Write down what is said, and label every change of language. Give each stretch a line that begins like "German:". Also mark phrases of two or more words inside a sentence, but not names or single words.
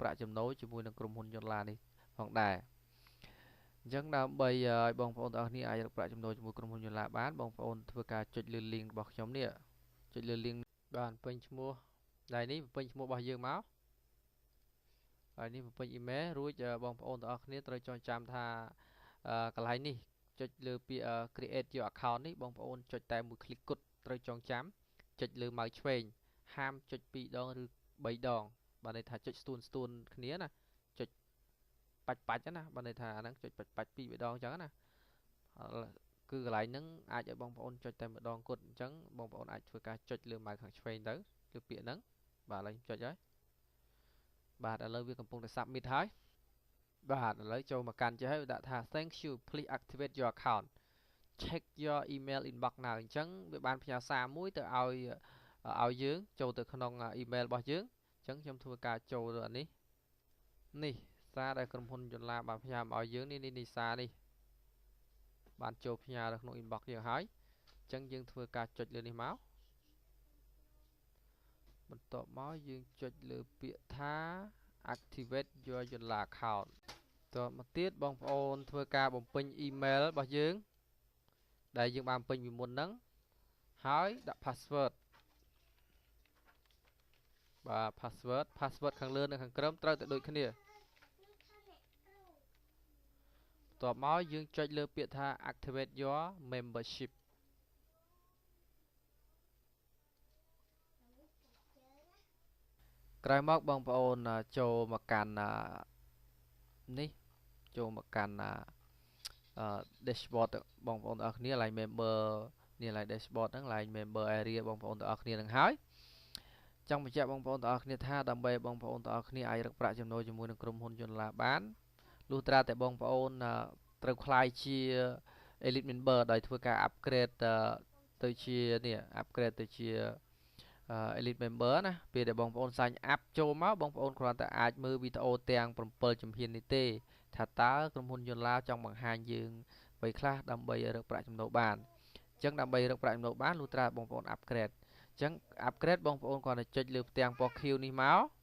Khmer: ប្រាក់ចំណូលជាមួយនឹងក្រុមហ៊ុន Yoonla នេះផងដែរអញ្ចឹងដើម្បីឲ្យបងប្អូនទាំងអស់គ្នាអាចរកប្រាក់ចំណូលជាមួយក្រុមហ៊ុន Yoonla បានបងប្អូនធ្វើការចុចលើ link របស់ខ្ញុំនេះចុចលើ link បាទពេញឈ្មោះដៃនេះពេញឈ្មោះរបស់យើងមកហើយនេះពេញ email រួច បងប្អូនទាំងអស់គ្នាត្រូវចងចាំថាកន្លែងនេះចុចលើពាក្យ
English: create your account
Khmer: នេះបងប្អូនចុចតែមួយ click គត់ត្រូវចងចាំចុចលើម៉ៅឆ្វេងហាមចុច2ដងឬ3ដង បាទន័យថាចុចស្ទួនគ្នាណាចុចបាច់ណាបាទន័យថាអាហ្នឹងចុចបាច់2 3ដងអញ្ចឹងណាគឺកន្លែងហ្នឹងអាចឲ្យបងប្អូនចុចតែម្ដងគត់អញ្ចឹង បងប្អូនអាចធ្វើការចុចលើម៉ៅខាងឆ្វេងទៅលើពាក្យហ្នឹងបាទឥឡូវខ្ញុំចុចហើយបាទឥឡូវវាកំពុងតែ submit ហើយបាទឥឡូវចូលមកកាន់ចេះហើយដាក់ថា
English: thank you please activate your account check your email inbox now
Khmer: អញ្ចឹងវាបានផ្ញើសារមួយទៅឲ្យយើងចូលទៅក្នុង email របស់យើងអញ្ចឹងខ្ញុំធ្វើការចូលទៅអានេះសារដែលក្រុមហ៊ុន Yoonla បានផ្ញើមកឲ្យយើងនេះសារនេះបានចូលផ្ញើនៅក្នុង inbox យើងហើយអញ្ចឹងយើងធ្វើការចុចលើនេះមក បន្ទាប់មកយើងចុចលើពាក្យថា
English: activate your Yoonla account
Khmer: តមកទៀតបងប្អូនធ្វើការបំពេញ email របស់យើងដែលយើងបានពេញពីមុនហ្នឹងហើយដាក់ password បាទ password ខាងលើនិងខាងក្រោមត្រូវតែដូចគ្នាបន្ទាប់មកយើងចុចលើពាក្យថា
English: activate your membership
Khmer: ក្រោយមកបងប្អូនចូលមកកាន់នេះចូលមកកាន់dashboard បងប្អូនទាំងអស់គ្នា
English: line member
Khmer: នេះ
English: line dashboard
Khmer: ហ្នឹង
English: line member area
Khmer: បងប្អូនទាំងអស់គ្នានឹងហើយចង់បញ្ជាក់ បងប្អូនទាំងអស់គ្នាថាដើម្បីបងប្អូនទាំងអស់គ្នាអាចរកប្រាក់ចំណូលជាមួយនឹងក្រុមហ៊ុន Yoonla បានលុះត្រាតែបងប្អូនត្រូវខ្លាយជា
English: elite member
Khmer: ដោយធ្វើការ upgrade ទៅជានេះ upgrade ទៅជា
English: elite member
Khmer: ណាពេលដែលបងប្អូន
English: sign up
Khmer: ចូលមកបងប្អូនគ្រាន់តែអាចមើលវីដេអូទាំង7ជំហាននេះទេថាតើក្រុមហ៊ុន Yoonla ចង់បង្ហាញយើងអ្វីខ្លះដើម្បីរកប្រាក់ចំណូលបានអញ្ចឹងដើម្បីរកប្រាក់ចំណូលបានលុះត្រាបងប្អូន upgrade អញ្ចឹង upgrade បងប្អូនគ្រាន់តែចុចលើផ្ទាំងពណ៌ខៀវនេះមក